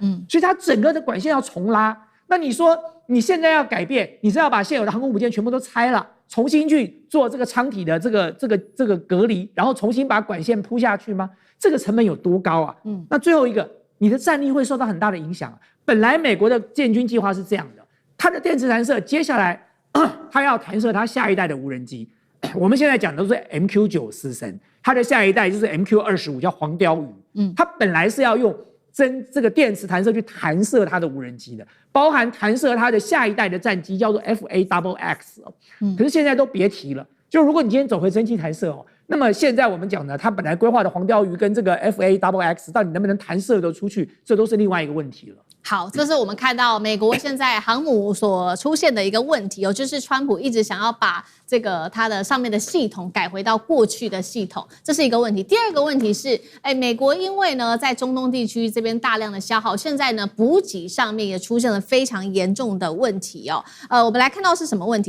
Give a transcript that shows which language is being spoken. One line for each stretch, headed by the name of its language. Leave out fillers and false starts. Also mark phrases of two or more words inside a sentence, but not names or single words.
Chinese: 所以它整個的管線要重拉。那你說你現在要改變，你是要把現有的航空母艦全部都拆了，重新去做這個艙體的這個隔離，然後重新把管線鋪下去嗎？這個成本有多高啊？那最後一個，你的戰力會受到很大的影響。本來美國的建軍計劃是這樣的，它的電磁彈射接下來它要彈射它下一代的無人機。我們現在講的都是 MQ-9死神，它的下一代就是 MQ-25，叫黃鯛魚。它本來是要用這個電磁彈射去彈射它的無人機的，包含彈射它的下一代的戰機，叫做 FA-XX。可是現在都別提了。就如果你今天走回蒸汽彈射那麼現在我們講的，它本來規劃的黃鯛魚跟這個 FA-XX 到底能不能彈射得出去，這都是另外一個問題了。好，這是我們看到美國現在航母所出現的一個問題就是川普一直想要把這個它的上面的系統改回到過去的系統，這是一個問題。第二個問題是，美國因為呢在中東地區這邊大量的消耗，現在呢補給上面也出現了非常嚴重的問題我們來看到是什麼問題？